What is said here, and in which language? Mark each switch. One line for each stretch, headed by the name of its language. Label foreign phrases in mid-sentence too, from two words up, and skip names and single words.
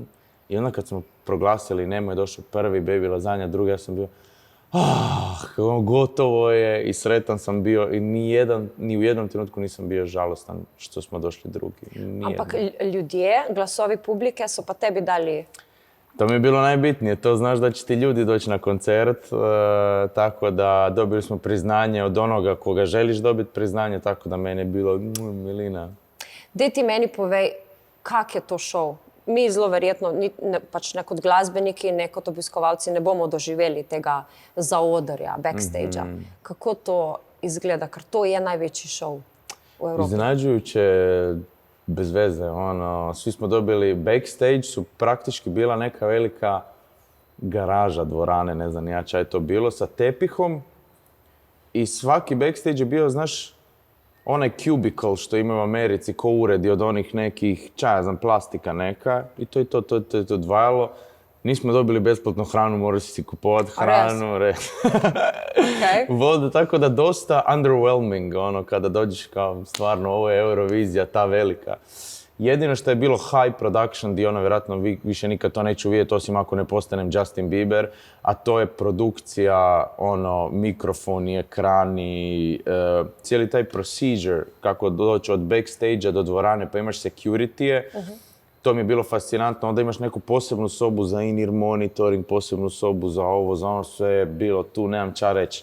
Croatian: I onda kad smo proglasili Nemo je došao prvi, Baby Lazanja drugi, ja sam bio gotovo je i sretan sam bio i ni u jednom trenutku nisam bio žalostan što smo došli drugi.
Slovenian: Ampak ljudje, glasovi publike su pa tebi dali...
Croatian: To mi je bilo najbitnije, to znaš da će ti ljudi doći na koncert, tako da dobili smo priznanje od onoga koga želiš dobiti priznanje, tako da meni je bilo milina.
Slovenian: Dej ti meni povej, kak je to šov? Mi zelo verjetno, pač ne kot glasbeniki, ne kot obiskovalci, ne bomo doživeli tega zaodrja, backstage-a. Kako to izgleda? Ker to je največji šov v Evropi.
Croatian: Iznenađujuće, bez veze. Svi smo dobili backstage, su praktički bila neka velika garaža dvorane, ne znam ja čaj je to bilo, sa tepihom. I svaki backstage je bio, znaš, onaj cubicle što imaju u Americi, ko uredi od onih nekih, plastika neka. I to je to odvajalo. Nismo dobili besplatnu hranu, morali si kupovati hranu. Vodu, tako da dosta underwhelming, kada dođeš kao stvarno, ovo je Eurovizija, ta velika. Jedino što je bilo
English: high production,
Croatian: di vjerojatno više nikad to neću vidjeti, osim ako ne postanem Justin Bieber, a to je produkcija, mikrofoni, ekrani, cijeli taj procedure, kako doći od backstage-a do dvorane, pa imaš security-e. To mi je bilo fascinantno, onda imaš neku posebnu sobu za
English: in-ear monitoring,
Croatian: posebnu sobu za ovo, za ono, sve je bilo tu, nemam ča reći.